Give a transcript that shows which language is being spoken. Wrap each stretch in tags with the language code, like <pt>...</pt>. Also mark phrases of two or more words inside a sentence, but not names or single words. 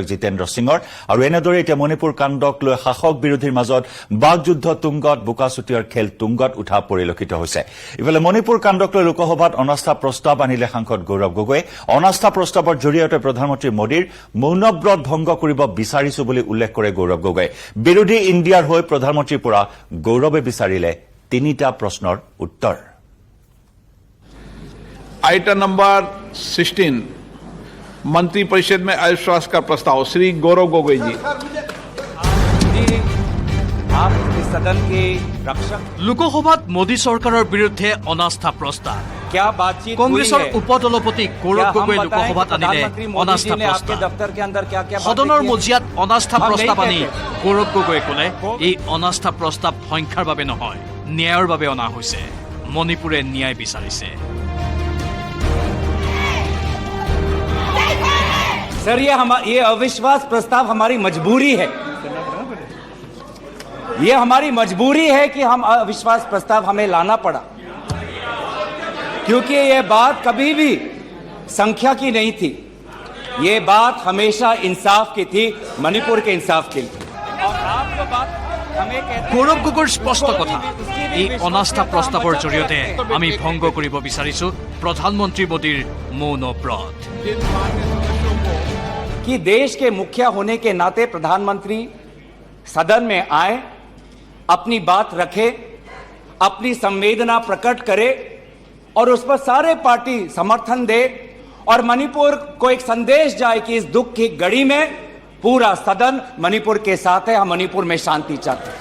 <as>জিতেন্দ্ৰ সিঙৰ আৰু এনেদৰে এতিয়া মণিপুৰ কাণ্ডক লৈ শাসক বিৰোধীৰ মাজত বাকযুদ্ধ তুংগত বোকাচুতীয়াৰ খেল তুংগত উঠা পৰিলক্ষিত হৈছে ইফালে মণিপুৰ কাণ্ডক লৈ লোকসভাত অনাস্থা প্ৰস্তাৱ আনিলে সাংসদ গৌৰৱ গগৈয়ে অনাস্থা প্ৰস্তাৱৰ জৰিয়তে প্ৰধানমন্ত্ৰী মোদীৰ মৌনব্ৰত ভংগ কৰিব বিচাৰিছো বুলি উল্লেখ কৰে গৌৰৱ গগৈয়ে বিৰোধী ইণ্ডিয়াৰ হৈ প্ৰধানমন্ত্ৰীৰ পৰা গৌৰৱে বিচাৰিলে 3টা প্ৰশ্নৰ উত্তৰ</as> <en>item number</en> <hi>16 मंत्रिपरिषद में अविश्वास का प्रस्ताव श्री गौरव गोगोई जी आप इस सदन के रक्षक</hi> <as>লোকসভাত মোদী চৰকাৰৰ বিৰুদ্ধে অনাস্থা প্ৰস্তাৱ</as> <hi>क्या बातचीत</hi> <as>কংগ্ৰেছৰ উপদলপতি গৌৰৱ গগৈ লোকসভাত আনিলে অনাস্থা প্ৰস্তাৱ</as> <hi>दफ्तर के अंदर क्या क्या</hi> <as>সদনৰ মজিয়াত অনাস্থা প্ৰস্তাৱ আনি গৌৰৱ গগৈয়ে ক'লে এই অনাস্থা প্ৰস্তাৱ সংখ্যাৰ বাবে নহয় ন্যায়ৰ বাবে অনা হৈছে মণিপুৰে ন্যায় বিচাৰিছে</as> <hi>सर ये अविश्वास प्रस्ताव हमारी मजबूरी है ये हमारी मजबूरी है कि हम अविश्वास प्रस्ताव हमें लाना पड़ा, क्योंकि ये बात कभी भी संख्या की नहीं थी, ये बात हमेशा इंसाफ की थी, मणिपुर के इंसाफ के लिए। और आप जो बात हमें कहते</hi> <as>গৌৰৱ গগৈৰ স্পষ্ট কথা, এই অনাস্থা প্ৰস্তাৱৰ জৰিয়তে আমি ভংগ কৰিব বিচাৰিছো প্ৰধানমন্ত্ৰী মোদীৰ মৌন ব্ৰত।</as> <hi>कि देश के मुखिया होने के नाते प्रधानमंत्री सदन में आए, अपनी बात रखे, अपनी संवेदना प्रकट करे और उस पर सारे पार्टी समर्थन दे और मणिपुर को एक संदेश जाए कि इस दुख की घड़ी में पूरा सदन मणिपुर के साथ है, हम मणिपुर में शांति चाहते हैं।</hi>